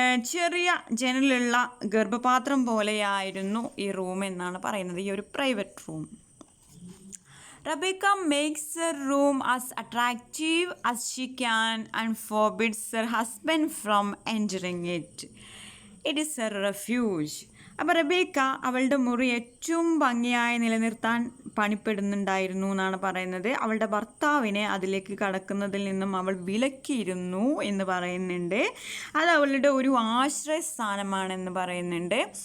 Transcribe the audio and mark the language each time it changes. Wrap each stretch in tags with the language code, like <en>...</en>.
<ml>ചെറിയ ജനലുള്ള ഗർഭപാത്രം പോലെയായിരുന്നു ഈ റൂം എന്നാണ് പറയുന്നത്, ഈ ഒരു private room.</ml> <en>Rebecca makes her room as attractive as she can and forbids her husband from entering it. It is her refuge.</en> <ml>അപ്പോൾ റബേക്ക അവളുടെ മുറി ഏറ്റവും ഭംഗിയായി നിലനിർത്താൻ പണിപ്പെടുന്നുണ്ടായിരുന്നു എന്നാണ് പറയുന്നത്. അവളുടെ ഭർത്താവിനെ അതിലേക്ക് കടക്കുന്നതിൽ നിന്നും അവൾ വിലക്കിയിരുന്നു എന്ന് പറയുന്നുണ്ട്. അത് അവളുടെ ഒരു ആശ്രയസ്ഥാനമാണെന്ന് പറയുന്നുണ്ട്.</ml>